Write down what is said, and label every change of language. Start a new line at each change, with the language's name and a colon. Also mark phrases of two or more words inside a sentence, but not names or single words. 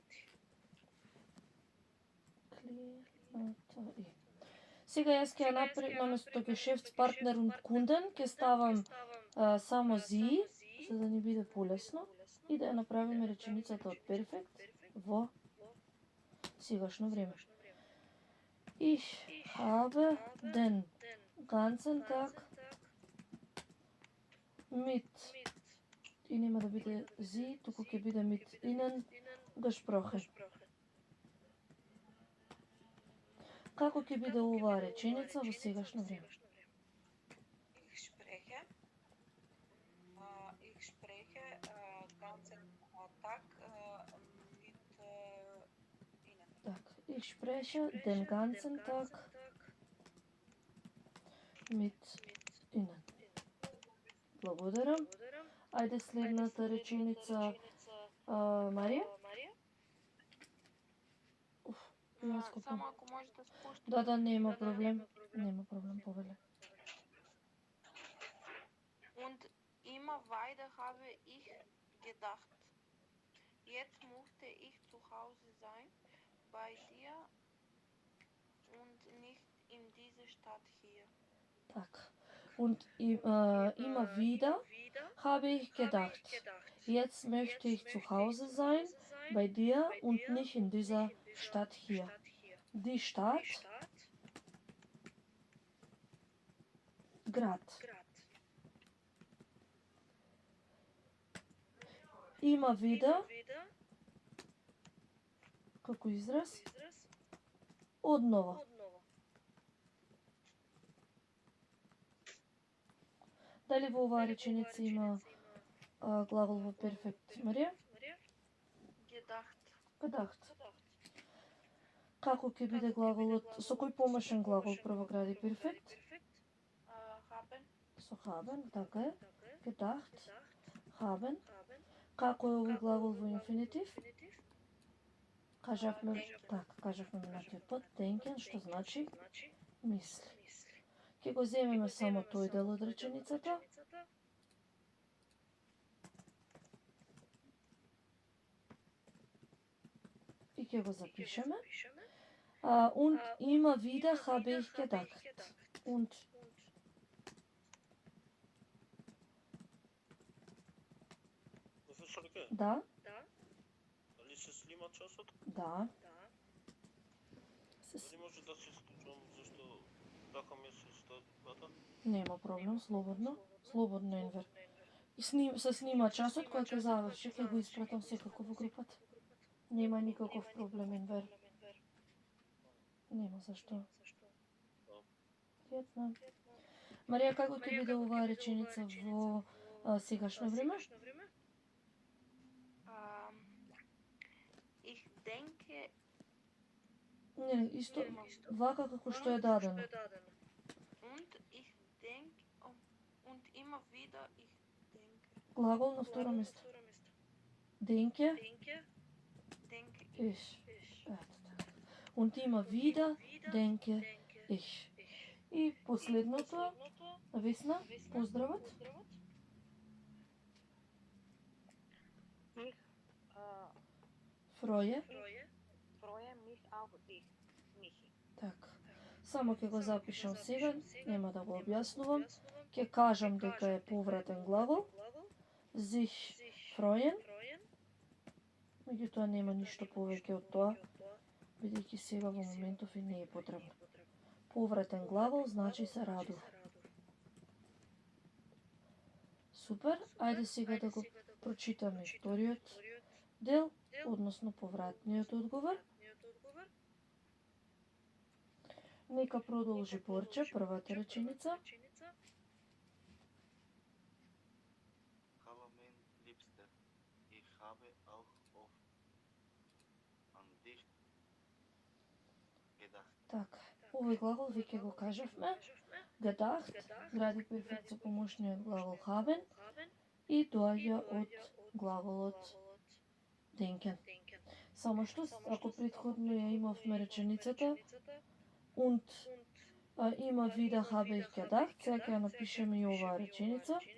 Macedonian: Клиента и. Сега јас ќе ја направам наместо
German: Geschäftspartner und Kunden,
Macedonian: ќе ставам само sie, за да ни биде полесно, и да ја направиме реченицата од перфект во сегашно време.
German: Ich habe den ganzen Tag mit,
Macedonian: и нема да биде sie, туку ќе биде
German: mit ihnen gesprochen.
Macedonian: Како ќе биде оваа реченица во сегашно време?
German: Ich spreche ganzen Tag mit Ihnen. Так, ich spreche den ganzen Tag mit ihnen.
Macedonian: Благодарам. Ајде следната реченица, Марија. Јас го Само ако може да спушти. Да, нема проблем. Нема проблем, повеле.
German: Und immer weiter habe ich gedacht. Jetzt möchte ich zu Hause sein, bei dir und nicht in dieser Stadt hier.
Macedonian: Так.
German: Und immer wieder habe ich gedacht, jetzt möchte ich zu Hause sein, bei dir und nicht in dieser Stadt hier. Die Stadt, Grad.
Macedonian: Има вида, како израз, однова. Дали во оваа реченица има глагол во перфект, Марија? Gedacht. Како ќе биде глаголот, со кој помошен глагол прво гради перфект? Haben. Со haben, така е.
German: Gedacht, haben.
Macedonian: Како е овој глагол во инфинитив? Кажавме минатиот пат, denken, што значи мисли. Ќе го земеме само тој дел од реченицата. ќе го запишеме.
German: Und immer wieder habe ich gedacht.
Macedonian: Und Професорке, да, дали се снима часот? да. Дали може да се исклучам, зашто така ми се стата? Нема проблем, слободно. Слободно, Енвер. И се снима часот, кој ќе заврши, ќе го испратам секако во групата. Нема никаков проблем, Енвер. Нема зашто. Пријатно. Марија, како ќе биде оваа реченица во сегашно време?
German: Ich denke,
Macedonian: Не, исто, вака како што е дадено.
German: und ich denke, und immer wieder ich denke.
Macedonian: Глагол на второ место. Денке, Denke ich. Ето така.
German: Und immer wieder denke ich.
Macedonian: И последното, Весна, поздравот. Ich Фроје.
German: freue mich auf dich, Michi.
Macedonian: Така. Само ќе го запишам сега, нема да го објаснувам. Ќе кажам дека е повратен глагол.
German: Sich freuen.
Macedonian: Меѓутоа нема ништо повеќе од тоа, бидејќи сега во моментов и не е потребно. Повратен глагол значи се радува. Супер, ајде сега да го прочитаме вториот дел, односно повратниот одговор. Нека продолжи Борче, првата реченица.
German: Hallo mein Liebster, ich habe auch oft an dich gedacht.
Macedonian: Така, овој глагол веќе го кажавме. Gedacht, гради перфект со помошниот глагол haben и доаѓа од глаголот denken. Само што, ако претходно ја имавме реченицата
German: und immer wieder habe ich gedacht,
Macedonian: сега ќе ја напишеме и оваа реченица.